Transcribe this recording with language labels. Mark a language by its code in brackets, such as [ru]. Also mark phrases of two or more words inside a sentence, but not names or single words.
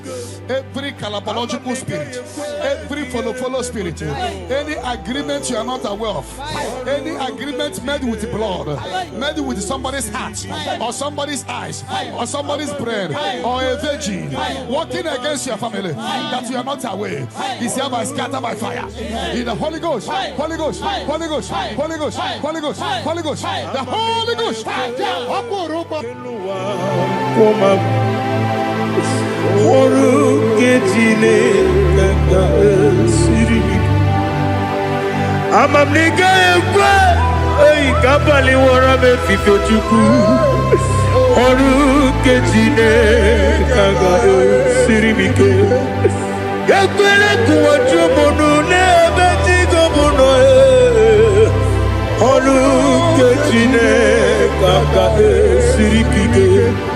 [en] Every calabological spirit, every follow spirit, any agreement you are not aware of, any agreement made with blood, made with somebody's heart, or somebody's eyes, or somebody's brain, or a virgin, working against your family that you are not aware, is hereby scattered by fire. In the Holy Ghost, Holy Ghost, Holy Ghost, Holy Ghost, Holy Ghost, Holy Ghost, the Holy Ghost. Amamniga ekwe ei kapali wora me fifo chuku oru kejine kaga sirimike ekwele kuwacho monu ne betigo mono oru kejine kaga sirikike